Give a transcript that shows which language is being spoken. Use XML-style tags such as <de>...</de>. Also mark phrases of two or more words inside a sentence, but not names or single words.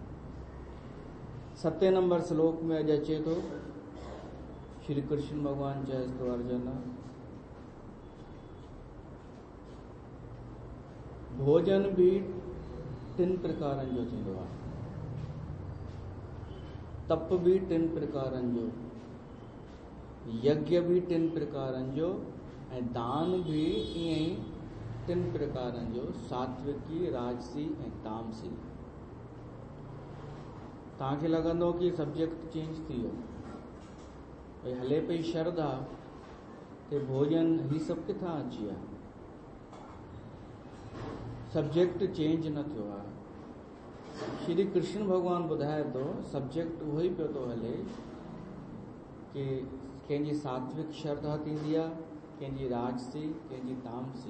<sd>7 नंबर श्लोक में अॼु अचे थो, श्री कृष्ण भगवान चएस थो अर्जुन, भोजन भी 3 प्रकारनि जो थींदो आहे, तप भी 3 प्रकारनि जो, यज्ञ भी 3 प्रकारनि जो ऐं दान भी ईअं ई 3 प्रकारनि जो, सात्विकी, राजसी ऐं तामसी। तव्हांखे लॻंदो कि</sd> <en>subject change</en> <sd>थी वियो, भई हले पई श्रद्धा ते भोजन ही सभु किथां अची विया।</sd> <en>subject change</en> <sd>न थियो आहे। श्री कृष्ण भगवान ॿुधाए थो सब्जेक्ट उहो ई पियो थो हले कि कंहिंजी सात्विक श्रद्धा थींदी आहे, कंहिंजी राजसी, कंहिंजी तामसी।</sd>